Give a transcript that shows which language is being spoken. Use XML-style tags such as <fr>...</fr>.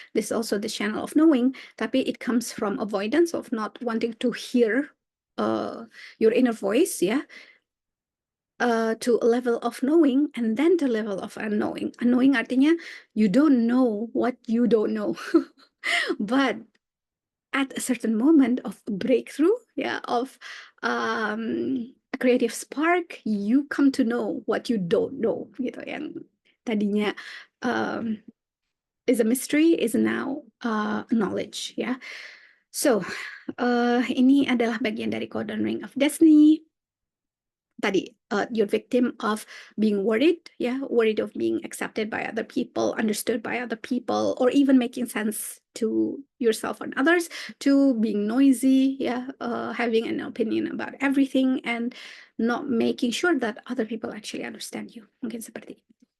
<en>This is also the channel of knowing.</en> <id>Tapi</id> <en>it comes from avoidance of not wanting to hear your inner voice, to a level of knowing, and then to level of unknowing. Unknowing</en> <id>artinya</id> <en>you don't know what you don't know, but at a certain moment of breakthrough, of a creative spark, you come to know what you don't know,</en> <id>gitu. Yang tadinya</id> <en>is a mystery is now knowledge, So</en> <id>ini adalah bagian dari</id> <en>Codon Ring of Destiny.</en> <id>Tadi,</id> <en>you're victim of being worried, worried of being accepted by other people, understood by other people, or even making sense to yourself and others, to being noisy, having an opinion about everything, and not making sure that other people actually understand you.</en> <id>Mungkin seperti itu.</id>